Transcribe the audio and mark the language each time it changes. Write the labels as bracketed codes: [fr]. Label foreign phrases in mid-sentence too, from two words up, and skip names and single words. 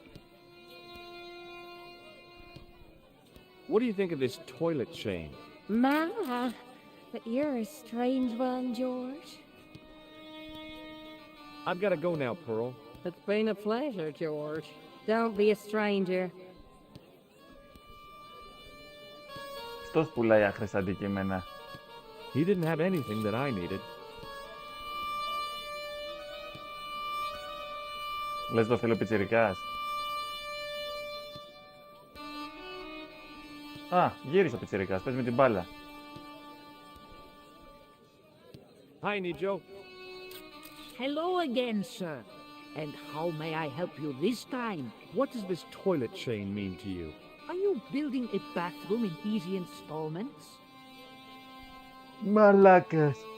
[en] What do you think of this toilet chain? My, but you're a strange one, George. I've got to go now, Pearl. It's been a pleasure, George. Don't be a stranger. [el] Αυτός πουλάει άχρηστα αντικείμενα. [en] He didn't have anything that I needed. [el] Λες το θέλω πιτσιρικάς. Α, γύρισε ο πιτσιρικάς, παίζει με την μπάλα. [en] Hi, Nijo. Hello again, sir. And how may I help you this time? What does this toilet chain mean to you? Are you building a bathroom in easy installments? [el] Μαλάκας.